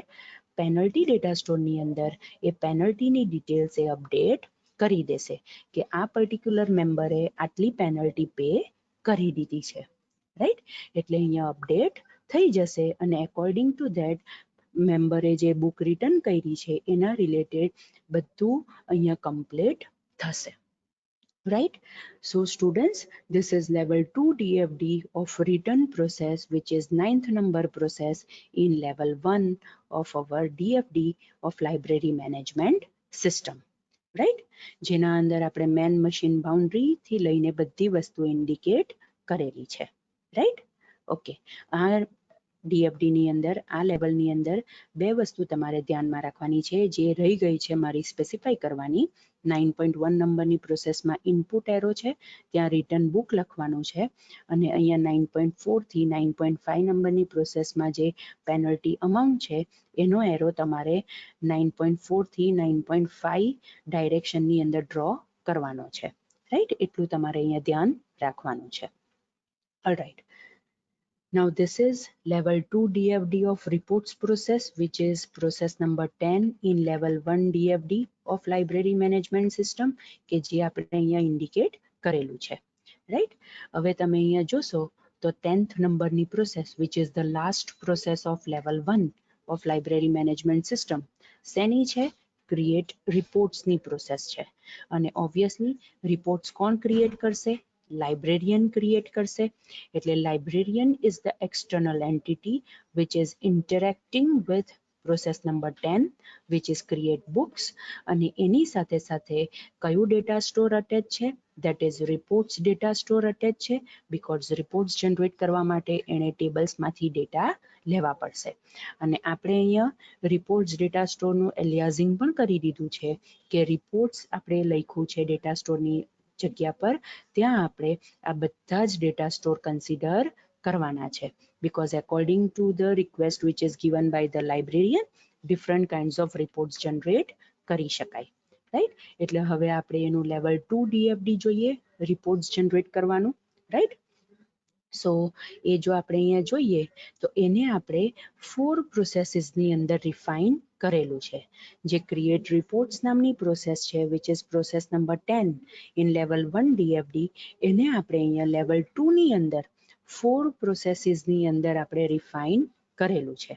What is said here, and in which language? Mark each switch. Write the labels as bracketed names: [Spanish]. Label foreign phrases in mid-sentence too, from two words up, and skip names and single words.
[English] penalty data store [Gujarati] અંદર એ પેનલ્ટીની ડિટેલ્સ એ અપડેટ કરી દેશે કે આ [English] particular member [Gujarati] આટલી [English] penalty pay [Gujarati] કરી દીધી છે, રાઈટ. એટલે અહીંયા અપડેટ થઈ જશે અને [English] according to that member [Gujarati] જે બુક રિટર્ન કરી છે એના રિલેટેડ બધું અહીંયા કમ્પ્લીટ થશે, [English] right. So students, this is level 2 DFD of return process, which is 9th number process in level 1 of our DFD of library management સિસ્ટમ, [Gujarati] રાઈટ, જેના અંદર આપણે મેન મશીન બાઉન્ડ્રી થી લઈને બધી વસ્તુ ઇન્ડિકેટ કરેલી છે, રાઈટ. ઓકે, આ ડીએફડી ની અંદર, આ લેવલની અંદર બે વસ્તુ તમારે ધ્યાનમાં રાખવાની છે જે રહી ગઈ છે મારી સ્પેસિફાઈ કરવાની. 9.1 નંબરની પ્રોસેસમાં ઇનપુટ એરો છે, ત્યાં [English] return book [Gujarati] લખવાનું છે, અને અહીંયા 9.4 થી 9.5 નંબરની પ્રોસેસમાં જે [English] penalty amount [Gujarati] છે એનો એરો તમારે 9.4 થી 9.5 ડાયરેક્શનની અંદર ડ્રો કરવાનો છે, રાઈટ. એટલું તમારે અહીંયા ધ્યાન રાખવાનું છે. ઓલરાઈટ. [English] Now this is level 2 DFD of reports process, which is process number 10 in level 1 DFD of library management system, [Gujarati] કે જે આપણે અહીંયા ઇન્ડિકેટ કરેલું છે, રાઈટ. હવે તમે અહીંયા જોશો તો 10th નંબરની પ્રોસેસ, [English] which is the last process of level 1 of library management system, [Gujarati] શેની છે? [English] create reports [Gujarati] પ્રોસેસ છે. અને ઓબ્વિયસલી રિપોર્ટ્સ કોણ ક્રિએટ કરશે? લાઇબ્રેરિયન ક્રિએટ કરશે. એટલે [English] librarian is the external entity which is interacting with process number 10, which is create books. [Gujarati] અને એની સાથે સાથે કયું ડેટા સ્ટોર અટેચ છે? [English] that is reports data store [Gujarati] અટેચ છે, [English] because reports [Gujarati] જનરેટ કરવા માટે એને ટેબલ્સમાંથી ડેટા લેવા પડશે. અને આપણે અહીંયા રિપોર્ટ્સ ડેટા સ્ટોરનું એલિયાઝિંગ પણ કરી દીધું છે કે રિપોર્ટ્સ આપણે લખ્યું છે ડેટા સ્ટોરની જગ્યા પર, ત્યાં આપણે આ બધા જ ડેટા સ્ટોર કન્સિડર કરવાના છે, [English] because according to the request which is given by the librarian, different kinds of reports generate [Gujarati] કરી શકાય, રાઈટ. એટલે હવે આપણે એનું લેવલ 2 DFD જોઈએ, રિપોર્ટ્સ જનરેટ કરવાનું, રાઈટ. સો એ જો આપણે અહીંયા જોઈએ તો એને આપણે 4 પ્રોસેસીસની અંદર રિફાઇન કરેલું છે. જે ક્રિએટ રિપોર્ટ્સ નામની પ્રોસેસ છે, [English] which is process number 10 in level 1 DFD, [Gujarati] એને આપણે અહીંયા લેવલ 2 ની અંદર 4 પ્રોસેસીસની અંદર આપણે રિફાઇન કરેલું છે.